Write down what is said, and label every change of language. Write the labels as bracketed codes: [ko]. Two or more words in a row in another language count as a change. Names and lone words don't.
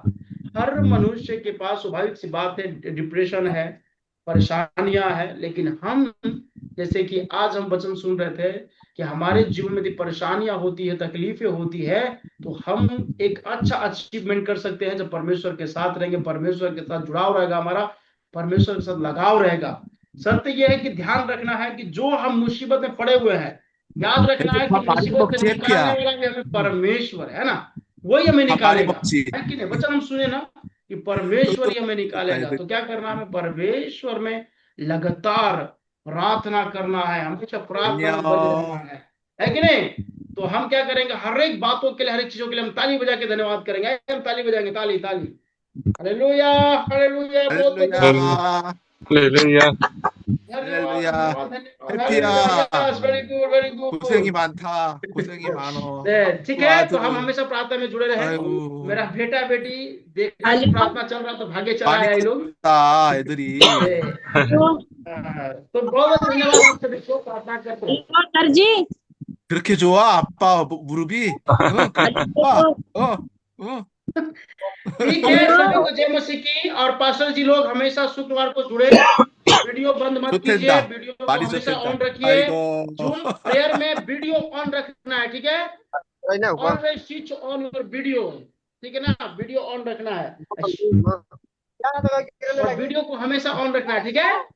[hi] हर मनुष्य के पास स्वाभाविक सी बात है, डिप्रेशन है, परेशानियां है, लेकिन हम, जैसे कि आज हम वचन सुन रहे थे कि हमारे जीवन में यदि परेशानियां होती है, तकलीफें होती है, तो हम एक अच्छा अचीवमेंट कर सकते हैं जब परमेश्वर के साथ रहेंगे, परमेश्वर के साथ जुड़ाव रहेगा हमारा, परमेश्वर के साथ लगाव रहेगा। शर्त यह है कि ध्यान रखना है कि जो हम मुसीबत में पड़े हुए हैं, याद रखना है कि [ko] 밥 많이 [hi] मुसीबत से [ko] 먹지, [hi] निकालने [ko] 해피야. [hi] वाला भी हमें परमेश्वर है ना, वही हमें [ko] 밥 많이 [hi] निकालेगा, [ko] 먹지. [hi] है कि नहीं। वचन हम सुने ना कि परमेश्वर ही हमें निकालेगा। [ko] 애들. [hi] तो क्या करना है, हमें परमेश्वर में लगातार प्रार्थना करना है, हमेशा प्रार्थना में बने रहना [ko] 안녕. [hi] है कि नहीं। तो हम क्या करेंगे, हर एक बातों के लिए, हर एक चीजों के लिए हम ताली बजा के धन्यवाद करेंगे। हम ताली बजाएंगे, ताली ताली, हालेलुया, हालेलुया, बहुत बहुत धन्यवाद, [ko] 할렐루야. 할렐루야. [hi] धन्यवाद, [ko] 할렐루야. [hi] धन्यवाद, धन्यवाद, हालेलुया, [ko] 해피야. [hi] यस, [en] very good, very [ko] 고생이 [hi] गुड। [ko] 많다. 고생이 많어. [hi] ठीक [ko] 그 [hi] है, तो हम [ko] 아들은, [hi] हमेशा प्रार्थना में जुड़े रहे। [ko] 아이고, [hi] मेरा बेटा बेटी देखा कि प्रार्थना चल रहा तो भागे चला [ko] 많이 [hi] आया ये लोग। [ko] 컸다, 애들이. [hi] तो बहुत बहुत धन्यवाद आप सभी को, प्रार्थना करते हैं। सर जी, [ko] 그렇게 좋아? 아빠 무릎이? 응, 그렇게 좋아? 어. [hi] ठीक है, सभी को जय मसीह की। और पास्टर जी लोग हमेशा शुक्रवार को जुड़े, वीडियो बंद मत कीजिए, [ko] 좋댄다. [hi] वीडियो को [ko] 말이 [hi] हमेशा [ko] 좋댄다. [hi] ऑन रखिए। [ko] 아이고. [hi] जूम प्रेयर में वीडियो ऑन रखना है, ठीक है, [en] always switch on your video, [hi] ठीक है ना, वीडियो ऑन रखना है, और वीडियो को हमेशा ऑन रखना है, ठीक है,